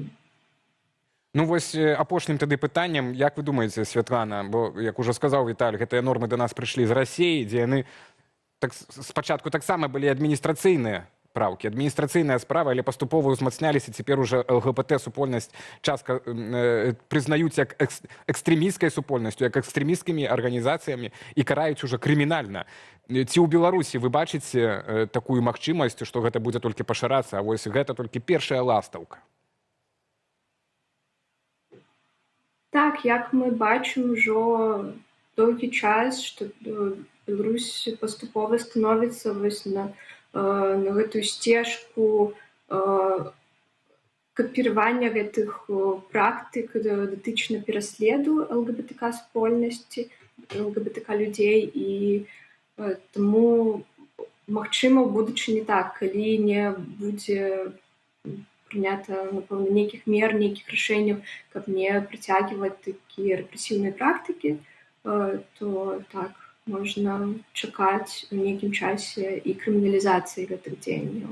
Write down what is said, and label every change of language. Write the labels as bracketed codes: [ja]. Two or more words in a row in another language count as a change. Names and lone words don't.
[be] Ну вось апошнім тады пытаннем, як вы думаеце, Святлана, бо, як ужо сказаў Віталь, гэтыя нормы да нас прыйшлі з Расіі, дзе яны спачатку таксама былі адміністрацыйныя праўкі, адміністрацыйная справа, але паступова ўзмацняліся, цяпер уже ЛГБТ-супольнасць частка прызнаюць як экстрэмісцкай супольнасцю, як экстрэмісцкімі арганізацыямі і караюць уже крымінальна. Ці ў Беларусі вы бачыце такую магчымасць, што гэта будзе толькі пашырацца, а вось гэта толькі першая ластаўка? [uk] Так, як ми бачимо вже довгий час, що Білорусь поступово становиться ось [be] на гэтую сцежку капіравання гэтых практык датычна пераследу ЛГБТК-супольнасці, ЛГБТК-людзей, і тому, магчыма, ў будучыні так, калі не будзе прынята, напэўна, нейкіх мер, нейкіх рашэнняў, каб не прыцягваць такія рэпрэсіўныя практыкі, то так, можна чакаць у нейкім часе і крыміналізацыі гэтых дзеянняў.